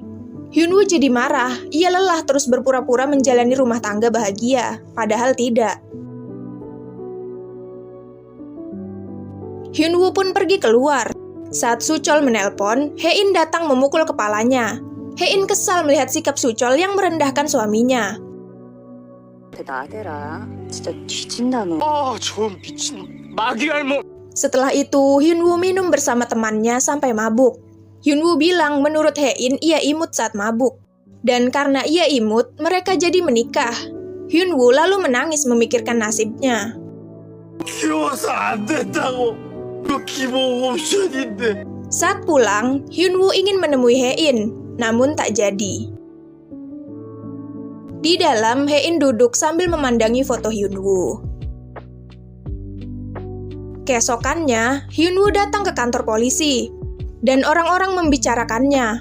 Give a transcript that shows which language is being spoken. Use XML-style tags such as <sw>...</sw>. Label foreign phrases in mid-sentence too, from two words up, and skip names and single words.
<id>Hyunwoo jadi marah, ia lelah terus berpura-pura menjalani rumah tangga bahagia, padahal tidak. Hyunwoo pun pergi keluar. Saat Suchol menelpon, Hae-in datang memukul kepalanya. Hae-in kesal melihat sikap Suchol yang merendahkan suaminya.</id> <ko>나대라. 진짜 뒤진다 너. 저 미친 마귀 할멈.</ko> <id>Setelah itu, Hyunwoo minum bersama temannya sampai mabuk. Hyunwoo bilang menurut Hae-in ia imut saat mabuk. Dan karena ia imut, mereka jadi menikah. Hyunwoo lalu menangis memikirkan nasibnya.</id> <ko>키워서 안 된다고. 그 기본 옵션인데.</ko> <id>Saat pulang, Hyunwoo ingin menemui Hae-in, namun tak jadi. Di dalam, Hae-in duduk sambil memandangi foto Hyunwoo. Keesokannya, Hyunwoo datang ke kantor polisi, dan orang-orang membicarakannya.</id>